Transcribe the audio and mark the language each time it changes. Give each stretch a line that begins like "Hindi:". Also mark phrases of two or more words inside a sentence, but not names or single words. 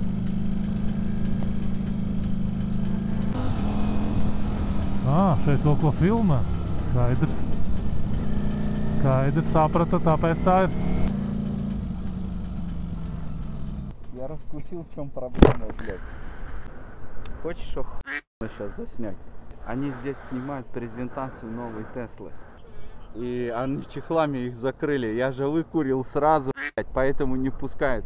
Latvian: Šeit kaut ko filmē. Skaidrs. Skaidrs, saprata, tāpēc tā ir.
Russian: Я раскусил, в чем проблема, блядь. Хочешь охуенно сейчас заснять? Они здесь снимают презентацию новой Теслы. И они чехлами их закрыли. Я же выкурил сразу, блядь, поэтому не пускают.